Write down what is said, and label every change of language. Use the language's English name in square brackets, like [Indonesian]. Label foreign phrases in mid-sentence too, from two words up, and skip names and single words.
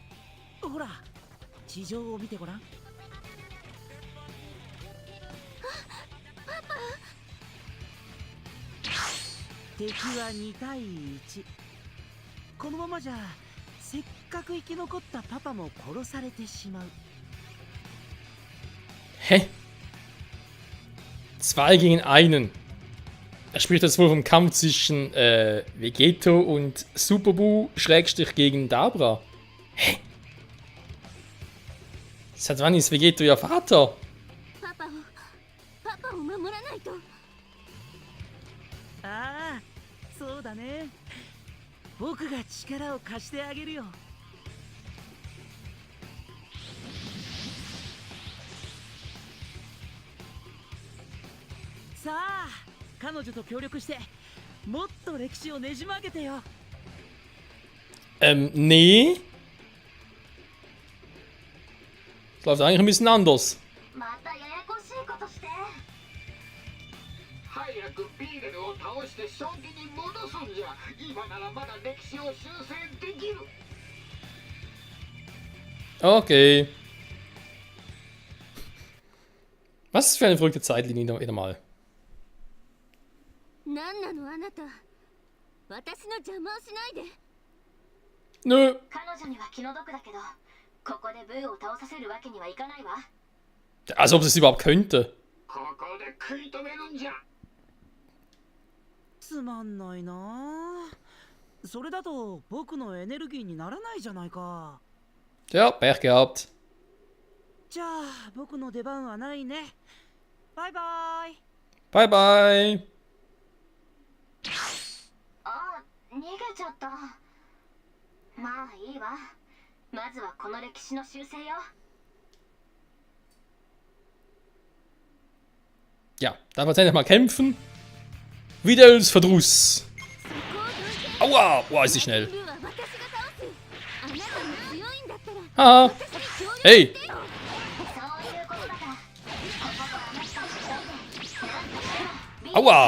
[Japanese] ほら、地上を見てごらん。敵は2対1。このままじゃせっかく生き残ったパパも殺されてしまう。 [German] Hä? 2 gegen 1. Er spricht jetzt wohl vom Kampf zwischen Vegeto und Super Buu Schrägstrich gegen Dabra. Hä? Seit wann ist Vegeto ihr Vater? [Japanese] パパを守らないと。ああ、そうだね。僕が力を貸してあげるよ。さあ、彼女と協力してもっと歴史をねじ曲げてよ。 [German] Nee. Das läuft eigentlich ein bisschen anders. [Japanese] またややこしいことして。早くビーレルを倒して正気に戻すんじゃ。今ならまだ歴史を修正できる。 [German] Okay. Was ist für eine verrückte Zeitlinie wieder mal? [Japanese] なんなのあなた。私の邪魔をしないで。 [German] Nö. [Japanese] 彼女には気の毒だけど、 ここでブーを倒させるわけにはいかないわ。 [German] Als ob sie es überhaupt könnte. [Japanese] ここで食い止めるんじゃ。つまんないなあ。それだと僕のエネルギーにならないじゃないか。 [German] Ja, Pech gehabt. [Japanese] じゃあ僕の出番はないね。バイバイ。 [English] Bye bye. [Japanese] あ、逃げちゃった。まあいいわ。まずはこの歴史の修正よ。 [German] Ja, dann wird es endlich mal kämpfen. Videls Verdruss. Aua, boah, ist sie schnell. Haha. Hey. Aua.